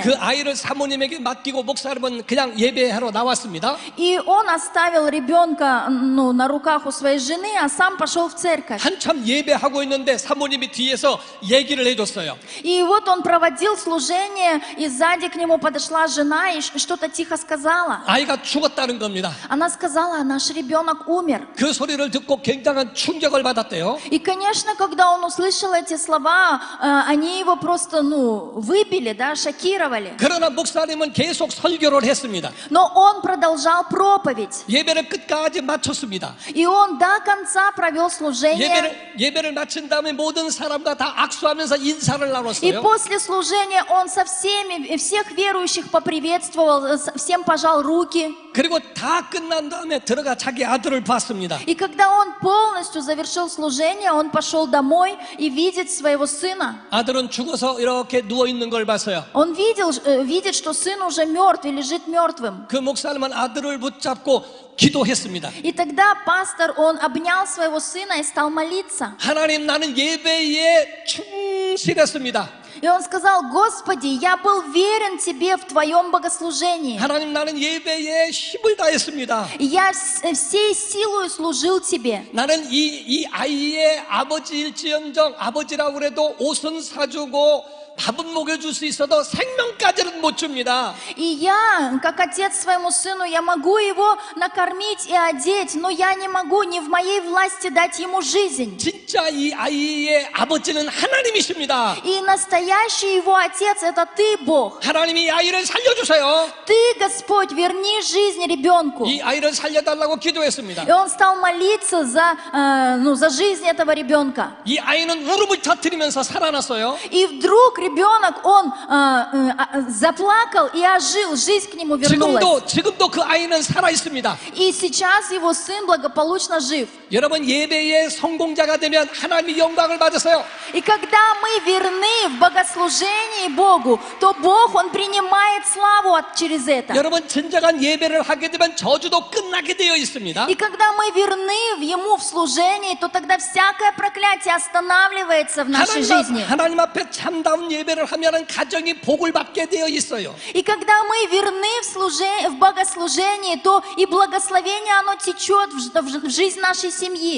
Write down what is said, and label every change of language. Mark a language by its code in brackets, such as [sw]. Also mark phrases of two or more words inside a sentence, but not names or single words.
[ko] 그 아이를 사모님에게 맡기고 목사님은 그냥 예배하러 나왔습니다. [ru] И он оставил ребенка на руках у своей жены, а сам пошел в церковь. [ko] 한참 예배하고 있는데 사모님이 뒤에서 얘기를 해줬어요. [ru] И вот он проводил служение, и сзади к нему подошла жена и что-то тихо сказала. [ko] 아이가 죽었다는 겁니다. [ru] Она сказала, наш ребенок умер. [ko] 그 소리를 듣고 굉장한 충격을 받았대요. [ru] И, конечно, когда он услышал эти слова, они его просто, выбили, шокировали. [ko] 그러나 목사님은 계속 설교를 했습니다. [ru] Но он продолжал проповедь. [ko] 예배를 끝까지 마쳤습니다. [ru] И он до конца провел служение. [ko] 예배를 마친 다음에 모든 사람과 다 악수하면서 인사를 나눴어요. [ru] И после служения он со всех верующих поприветствовал, всем пожал руки. [ko] 그리고 다 끝난 다음에 들어가 자기 아들을 봤습니다. [ru] И когда он полностью завершил служение, он пошел домой и видит своего сына. [ko] 아들은 죽은 죽어서 이렇게 누워 있는 걸 봤어요. [ru] Он видит, что сын уже мертв и лежит мертвым. [ko] 그 목사님은 아들을 붙잡고 기도했습니다. [ru] И тогда пастор, он обнял своего сына и стал молиться. [ko] 하나님, 나는 예배에 충실했습니다. [ru] И он сказал: Господи, я был верен Тебе в Твоем богослужении. [ko] 하나님, 나는 예배에 힘을 다했습니다. [ru] И я всей силой служил Тебе. [ko] 나는 이 아이의 아버지일지언정 아버지라고 그래도 옷은 사주고 밥은 먹여줄 수 있어도 생명까지는 못 줍니다. [ru] И я, как отец своему сыну, я могу его накормить и одеть, но я не могу, не в моей власти дать ему жизнь. [ko] 진짜 이 아이의 아버지는 하나님이십니다. [ru] И настоящий его отец — это Ты, Бог. [ko] 하나님이 이 아이를 살려주세요. [ru] Ты, Господь, верни жизнь ребенку. [ko] 이 아이를 살려달라고 기도했습니다. [ru] И он стал молиться за жизнь этого ребенка. [ko] 이 아이는 울음을 터뜨리면서 살아났어요. [ru] И вдруг ребенок, он заплакал и ожил, жизнь к нему вернулась. [ko] 지금도 그 아이는 살아 있습니다. [ru] И сейчас его сын благополучно жив. [ko] 여러분, 예배의 성공자가 되면 하나님의 영광을 받으세요. [ru] И когда мы верны в богослужении Богу, то Бог, Он принимает славу через это. [ko] 여러분, 진정한 예배를 하게 되면 저주도 끝나게 되어 있습니다. [ru] И когда мы верны Ему в служении, то тогда всякое проклятие останавливается в нашей жизни. [ko] 하나님 앞에 참다운 예배를 하면은 가정이 복을 받게 되어 있어요. [ru] И когда мы верны в богослужении, то и благословение оно течет в жизнь нашей семьи.